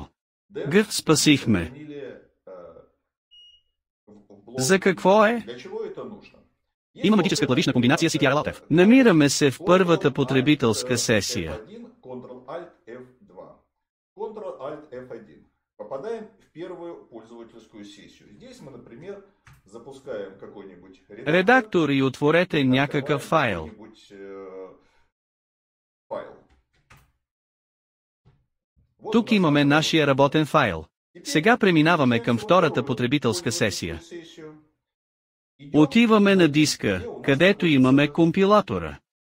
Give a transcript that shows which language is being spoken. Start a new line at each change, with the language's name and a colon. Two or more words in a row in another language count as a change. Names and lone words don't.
Bulgarian: Г, спасихме. За какво е? Има магическа клавишна комбинация CTRL-Alt-F. Намираме се в първата потребителска сесия.
Russian: попадаем в первую пользовательскую сессию. Здесь мы, например, запускаем какой-нибудь
Bulgarian: Редактор и отворете някакъв файл. Тук имаме нашия работен файл. Сега преминаваме към втората потребителска сесия. Отиваме на диска, където имаме компилатора.